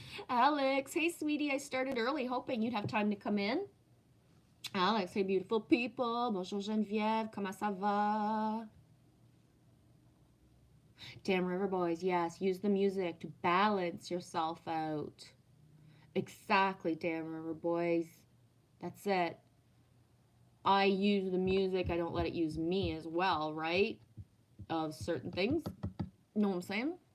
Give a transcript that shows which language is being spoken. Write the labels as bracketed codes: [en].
[en] Alex, hey sweetie, I started early hoping you'd have time to come in. Alex, hey beautiful people. [fr] Bonjour Geneviève, comment ça va? [en] Damn River Boys, yes, use the music to balance yourself out. Exactly, Damn River Boys. That's it. I use the music, I don't let it use me as well, right? Of certain things. Know what I'm saying?